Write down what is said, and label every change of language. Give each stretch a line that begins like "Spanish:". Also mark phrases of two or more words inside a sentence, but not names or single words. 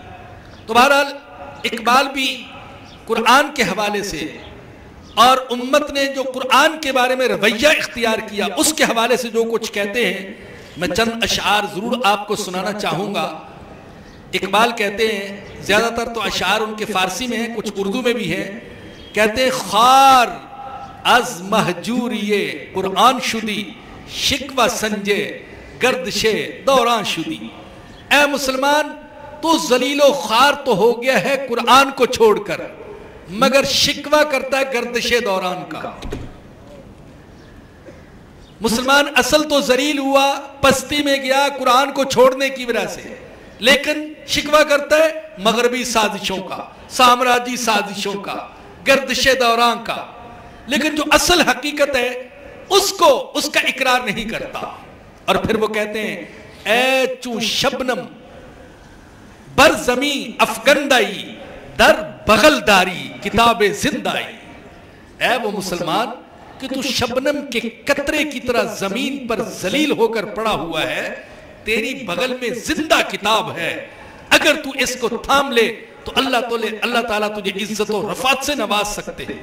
Urdu: تو بہرحال اقبال بھی قرآن کے حوالے سے، اور امت نے جو قرآن کے بارے میں رویہ اختیار کیا اس کے حوالے سے جو کچھ کہتے ہیں، میں چند اشعار ضرور آپ کو سنانا چاہوں گا۔ اقبال کہتے ہیں، زیادہ تر تو اشعار ان کے فارسی میں ہیں، کچھ اردو میں بھی ہیں، کہتے ہیں
Persian: خار از مہجوری قرآن شدی، شکوہ سنجے گردش دوران شدی۔
Urdu: اے مسلمان، تو ذلیل و خوار تو ہو گیا ہے قرآن کو چھوڑ کر، مگر شکوہ کرتا ہے گردش دوران کا۔ مسلمان اصل تو ذلیل ہوا، پستی میں گیا قرآن کو چھوڑنے کی وجہ سے، لیکن شکوہ کرتا ہے مغربی سازشوں کا، سامراجی سازشوں کا، گردش دوران کا، لیکن جو اصل حقیقت ہے اس کا اقرار نہیں کرتا۔ اور پھر وہ کہتے ہیں،
Persian: اے چون شبنم بر زمین افگندائی در بغلداری کتاب زندائی،
Urdu: اے وہ مسلمان کہ تو شبنم کے قطرے کی طرح زمین پر ذلیل ہو کر پڑا ہوا ہے، تیری بغل میں زندہ کتاب ہے، اگر تو اس کو تھام لے تو اللہ تعالیٰ تجھے عزت و رفعت سے نواز سکتے ہیں۔